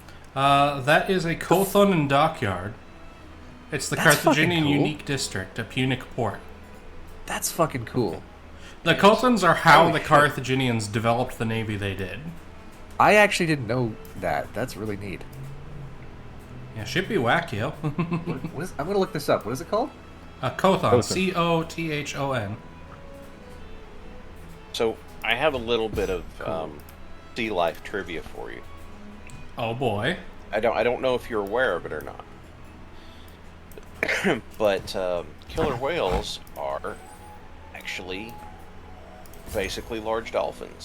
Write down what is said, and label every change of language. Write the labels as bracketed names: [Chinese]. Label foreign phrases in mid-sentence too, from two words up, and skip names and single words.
[English] That is a Kothon and dockyard. It's the Carthaginian unique district, a Punic port. That's fucking cool. The Kothons are how the Carthaginians developed the navy they did. I actually didn't know that. That's really neat. Yeah, should be whack, yo. I'm gonna look this up. What is it called? Kothon. C-O-T-H-O-N. So I have a little bit of sea life trivia for you. Oh boy. I don't know if you're aware of it or not. But killer whales are actually basically large dolphins.